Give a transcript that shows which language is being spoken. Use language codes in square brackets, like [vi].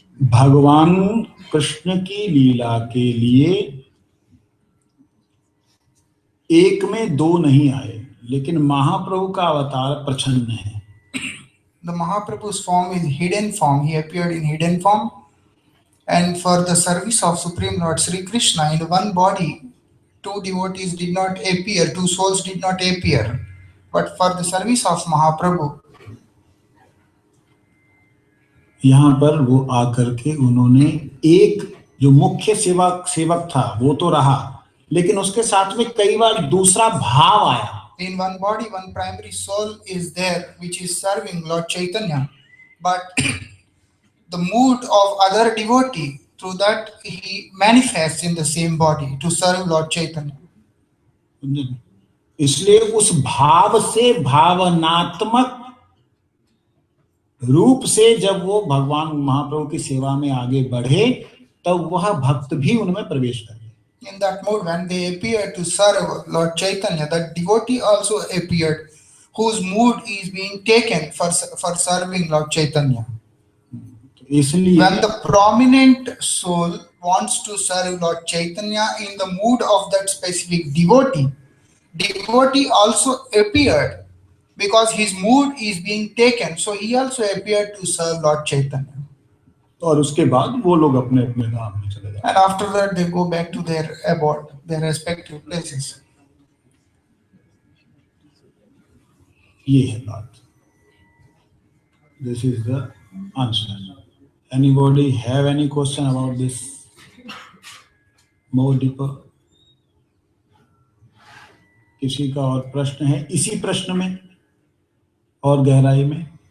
[hi] भगवान कृष्ण की लीला के लिए एक में दो नहीं आए, लेकिन महाप्रभु का अवतार प्रच्छन्न है। [en] The Mahaprabhu's form is hidden form. He appeared in hidden form, and for the service of Supreme Lord Sri Krishna in one body, two devotees did not appear, two souls did not appear. But for the service of Mahaprabhu, [hi] यहाँ पर वो आकर के उन्होंने एक जो मुख्य सेवक था वो तो रहा, लेकिन उसके साथ में कई बार दूसरा भाव आया। [en] In one body, one primary soul is there, which is serving Lord Chaitanya, but the mood of other devotee, through that he manifests in the same body to serve Lord Chaitanya. [hi] इसलिए उस भाव से भावनात्मक रूप से जब वो भगवान महाप्रभु की सेवा में आगे बढ़े, तब वह भक्त भी उनमें प्रवेश करे। [en] In that mood, when they appeared to serve Lord Chaitanya, that devotee also appeared, whose mood is being taken for serving Lord Chaitanya. When the prominent soul wants to serve Lord Chaitanya in the mood of that specific devotee also appeared because his mood is being taken, so he also appeared to serve Lord Chaitanya. [hi] और उसके बाद वो लोग अपने अपने धाम में चले जाते हैं। [en] And after that they go back to their abode, their respective places. [hi] ये है बात। [en] This is the answer. Anybody have any question about this? More deeper? [hi] किसी का और प्रश्न है इसी प्रश्न में और गहराई में?